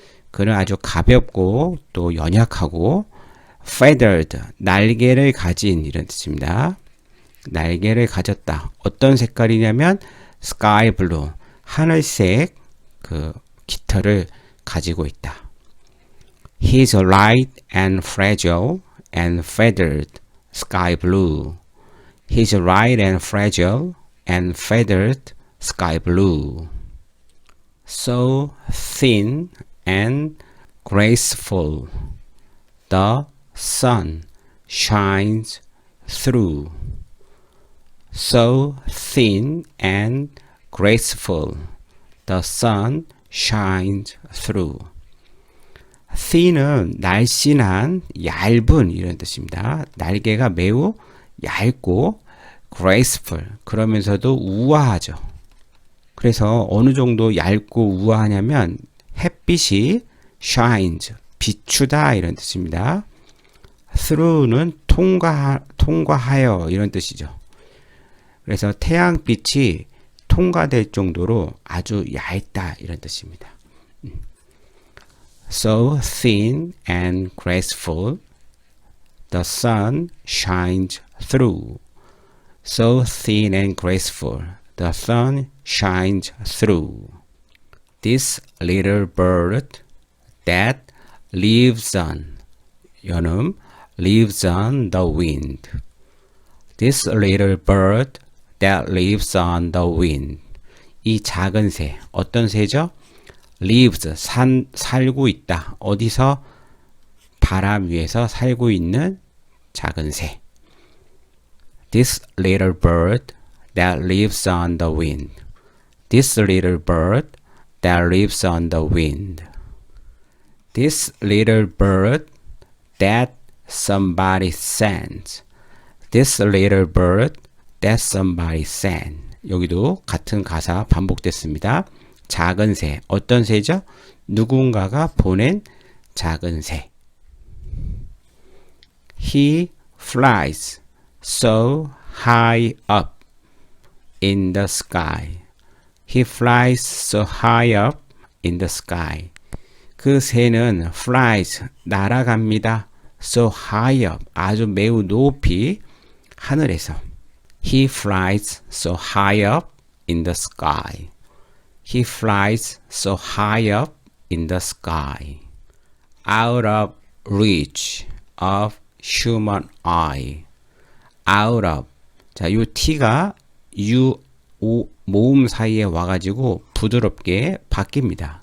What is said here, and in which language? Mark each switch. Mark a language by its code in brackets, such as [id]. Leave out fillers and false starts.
[ko] 그는 아주 가볍고 또 연약하고 feathered, 날개를 가진 이런 뜻입니다. 날개를 가졌다. 어떤 색깔이냐면 [en] sky blue, [ko] 하늘색 그 깃털을 가지고 있다. [en] He's light and fragile and feathered sky blue. He's light and fragile and feathered sky blue. So thin and graceful, the sun shines through. So thin and graceful, the sun shines through. [ko] thin은 날씬한, 얇은 이런 뜻입니다. 날개가 매우 얇고 graceful, 그러면서도 우아하죠. 그래서 어느 정도 얇고 우아하냐면 햇빛이 shines, 비추다 이런 뜻입니다. through는 통과하여 이런 뜻이죠. 그래서 태양빛이 통과될 정도로 아주 얇다 이런 뜻입니다. [en] So thin and graceful, the sun shines through. So thin and graceful, the sun shines through. This little bird that lives on, 연음, lives on the wind. This little bird that lives on the wind. [ko] 이 작은 새, 어떤 새죠? lives, 살고 있다. 어디서? 바람 위에서 살고 있는 작은 새. [en] This little bird that lives on the wind. This little bird that lives on the wind. This little bird that somebody sends. This little bird that somebody sends. [ko] 여기도 같은 가사 반복됐습니다. 작은 새, 어떤 새죠? 누군가가 보낸 작은 새. [en] He flies so high up in the sky. He flies so high up in the sky. [ko] 그 새는 flies, 날아갑니다. [en] So high up, [ko] 아주 매우 높이 하늘에서. [en] He flies so high up in the sky. He flies so high up in the sky. Out of reach of human eye. Out of. [ko] 자, 요 t가 u, o, 모음 사이에 와가지고 부드럽게 바뀝니다.